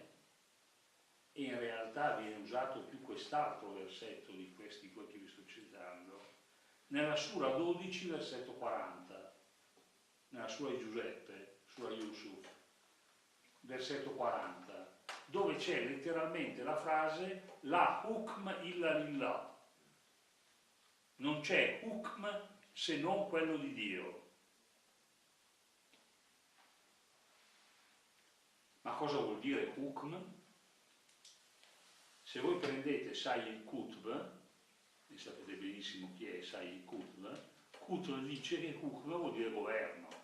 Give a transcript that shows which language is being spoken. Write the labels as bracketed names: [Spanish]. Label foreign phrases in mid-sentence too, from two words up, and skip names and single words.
[Italian] e in realtà viene usato più quest'altro versetto di questi che vi sto citando, nella Sura 12, versetto 40, nella Sura di Giuseppe, Sura Yusuf, versetto 40, dove c'è letteralmente la frase [Arabic] لا حكم إلا لله. [Italian] Non c'è hukm se non quello di Dio. Ma cosa vuol dire hukm? Se voi prendete Sayyid Qutb, e sapete benissimo chi è Sayyid Qutb, Qutb dice che hukm vuol dire governo.